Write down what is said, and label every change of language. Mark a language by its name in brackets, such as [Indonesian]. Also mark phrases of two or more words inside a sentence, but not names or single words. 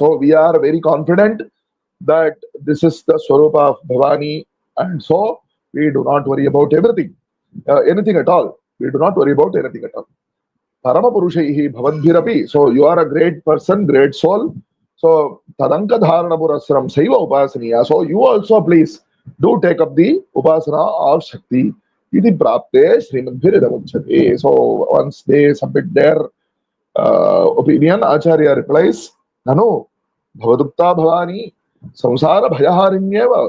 [English] So we are very confident that this is the Swarupa of Bhavani, and so we do not worry about everything, anything at all. We do not worry about anything at all. [Sanskrit] Parama Purushaihi Bhavadbhirapi. [English] So you are a great person, great soul. [Sanskrit] So tadanka dharana purasram saiva upasaniya. [English] So you also please do take up the upasana of Shakti. [Sanskrit] Iti prapte Srimadbhiridamachate. [English] So once they submit their opinion, Acharya replies, [Sanskrit] Nanu, Bhavadukta Bhavani, Samsara Bhayaharinyeva.